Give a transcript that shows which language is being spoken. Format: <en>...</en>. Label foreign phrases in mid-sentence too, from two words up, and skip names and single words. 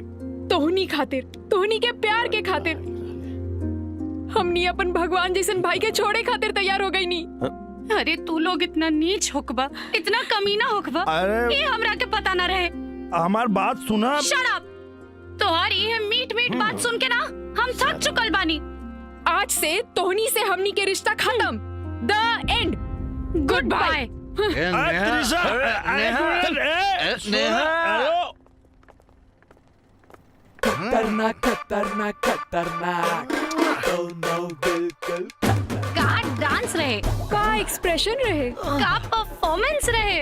<bho>तोहनी खातिर, तोहनी के प्यार के खातिर हमनी अपन भगवान जैसन भाई के छोड़े खातिर तैयार हो गई नी। अरे तू लोग इतना नीच होकबा, इतना कमीना होकबा, अरे ये हमरा के पता ना रहे। हमार बात सुना।</bho> <en>Shut up.</en> <bho>तोहारी ये मीट बात सुन के ना हम थक चुकल बानी। आज से तोहनी से हमनी के रिश्ता खत्म।</bho> <en>The end. Good bye.</en> <bho>त्रिशा खतरनाक खतरनाक खतरनाक। का डांस रहे, का एक्सप्रेशन रहे, का परफॉर्मेंस रहे,</bho>